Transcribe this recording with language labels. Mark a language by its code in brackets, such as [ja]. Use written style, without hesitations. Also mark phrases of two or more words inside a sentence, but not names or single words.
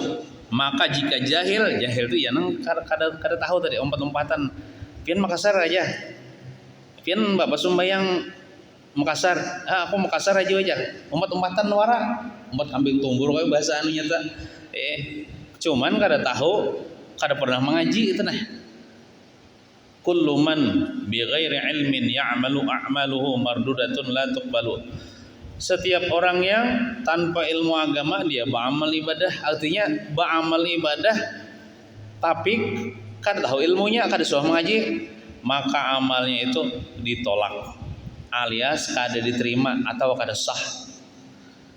[bjn] Maka jika jahil itu ya nang kada tahu tadi umpat-umpatan. Pian Makassar aja. Pian bapak sumbayang Makassar. Aku Makassar aja. Umpat-umpatan wara. Umpat ambil tumbur kayak bahasa anunya tak. Cuman kada tahu, kada pernah mengaji itu nah. [ar] كل من بغير علم يعمل أعماله مردودة لا تقبل. [bjn] Setiap orang yang tanpa ilmu agama dia beramal ibadah, artinya beramal ibadah tapi kada tahu ilmunya, kada suah mengaji, maka amalnya itu ditolak alias kada diterima atau kada sah.